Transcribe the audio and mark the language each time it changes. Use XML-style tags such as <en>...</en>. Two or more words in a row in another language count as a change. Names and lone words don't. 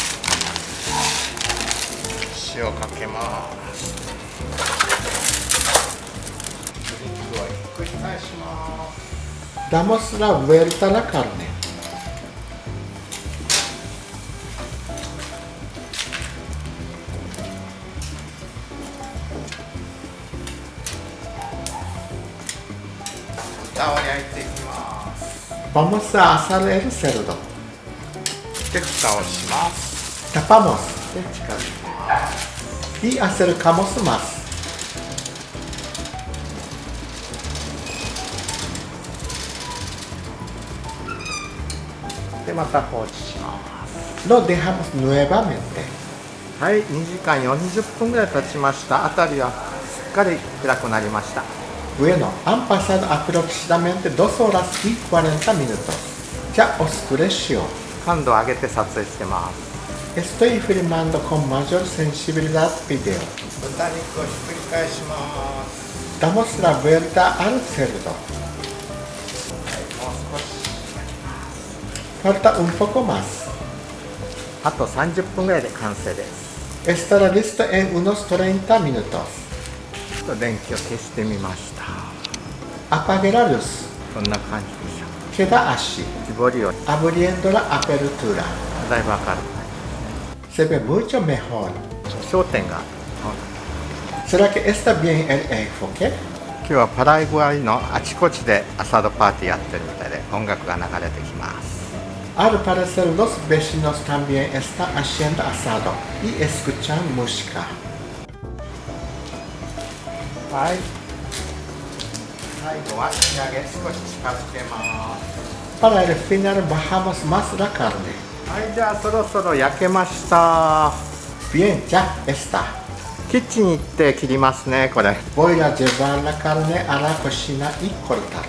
<ja>塩かけます。肉をひっくり返します。</ja> <es>Damos la vuelta a la carne.</es> <ja>豚を焼いていきます。</ja> <es>Vamos a asar el cerdo.</es> <ja>で、蓋をします。Tapamos. で、近づけます。</ja> <es>Y acercamos más.</es> <ja>で、また放置します。</ja> <es>Lo dejamos nuevamente.</es> <ja>はい、2時間40分ぐらい経ちました。辺りはすっかり暗くなりました。</ja> <es>Bueno, han pasado aproximadamente 2 horas y 40 minutos. Ya oscureció.</es> <ja>感度を上げて撮影してます。</ja> <es>Estoy filmando con mayor sensibilidad video.</es> <ja>豚肉をひっくり返します。</ja> <es>Damos la vuelta al cerdo.</es> <ja>はい、もう少し。</ja> <es>Falta un poco más.</es> <ja>あと30分ぐらいで完成です。</ja> <es>Estará listo en unos 30 minutos.</es> <ja>電気を消してみました。</ja> <es>Apague la luz.</es> <ja>こんな感じでしょう。</ja> <es>Queda así. 絞りを abriendo la apertura.</es> <ja>だいぶ明るくなりますね。</ja> <es>Se ve mucho mejor.</es> <ja>焦点が。</ja> <es>¿Será que está bien el enfoque?</es> <ja>今日はパラグアイのあちこちでアサドパーティーやってるみたいで音楽が流れてきます。</ja> <es>Al parecer los vecinos también están haciendo asado y escuchan música.</es> <ja>はい、最後は仕上げ少し近づけます。</ja> <es>Para el final bajamos más la carne。</es> <ja>はい、じゃあそろそろ焼けました。</ja> <es>Bien, ya está。</es> <ja>キッチンに行って切りますね、これ。</ja> <es>Voy a llevar la carne a la cocina y cortar。</es>